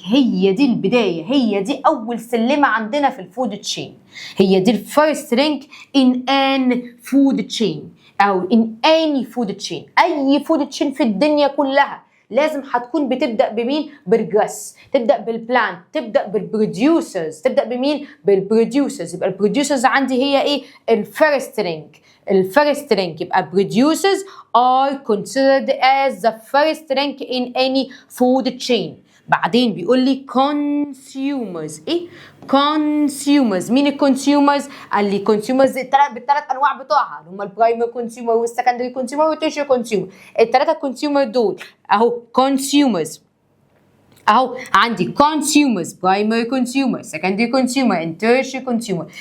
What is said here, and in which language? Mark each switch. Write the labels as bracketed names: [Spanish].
[Arabic] هي دي البدايه، هي دي اول سلمه عندنا في الفود تشين، هي دي الفيرست لينك [English] in an food chain [Arabic] او [English] in any food chain. [Arabic] اي فود تشين في الدنيا كلها لازم هتكون بتبدا بمين؟ بالجراس، تبدا بالبلانت، تبدا بالبروديوسرز. تبدا بمين؟ بالبروديوسرز. يبقى البروديوسرز عندي هي ايه؟ الفيرست لينك. [English] الفيرست لينك يبقى producers are considered as the first link in any food chain. [Arabic] بعدين بيقول لي consumers. ايه؟ consumers. مين الكونسيومرز؟ قال لي consumers بالثلاث انواع بتوعها، اللي هم البرايمري كونسيومر والسكندري كونسيومر والتيرشري كونسيومر. الثلاثه كونسيومر دول اهو [English] consumers، [Arabic] اهو عندي [English] consumers primary consumer secondary consumer and tertiary consumer.